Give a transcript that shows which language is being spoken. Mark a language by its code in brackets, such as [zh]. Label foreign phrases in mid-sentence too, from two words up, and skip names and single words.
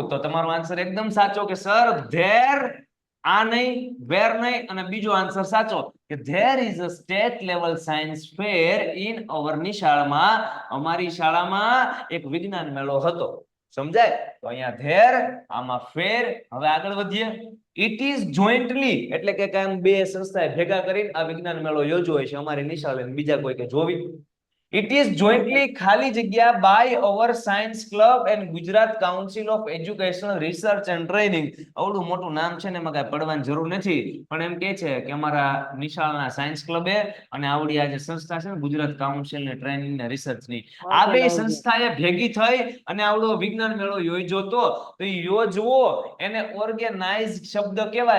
[gu] તો તમારો આન્સર એકદમ સાચો કે [en] sir there, [gu] આ નહીં, વેર નહીં, અને બીજો આન્સર સાચો કે [en] there is a state level science fair in our [gu] નિશાળમાં, અમારી શાળામાં એક વિજ્ઞાન મેળો હતો. સમજાય? તો અહીંયા ધેર, આમાં ફેર. હવે આગળ વધીએ. [en] it is jointly [gu] એટલે કે કામ બે સંસ્થાએ ભેગા કરીને આ વિજ્ઞાન મેળો યોજ્યો છે, અમારી નિશાળે બીજા કોઈ કે જોવી. [en] It is jointly [gu] ખાલી જગ્યા [en] by our science club and Gujarat Council of Educational Research and Training. [gu] આવડું મોટું નામ છે ને એમાં કાંઈ પડવાની જરૂર નથી, પણ એમ કહે છે કે અમારા નિશાળના સાયન્સ ક્લબે અને આવડી આ જે સંસ્થા છે ને ગુજરાત કાઉન્સિલ ને ટ્રેનિંગ ને રિસર્ચ ની, આ બે સંસ્થાએ ભેગી થઈ અને આવડો વિજ્ઞાન મેળો યોજ્યો તો એ યોજવો એને ઓર્ગેનાઇઝ શબ્દ કહેવાય.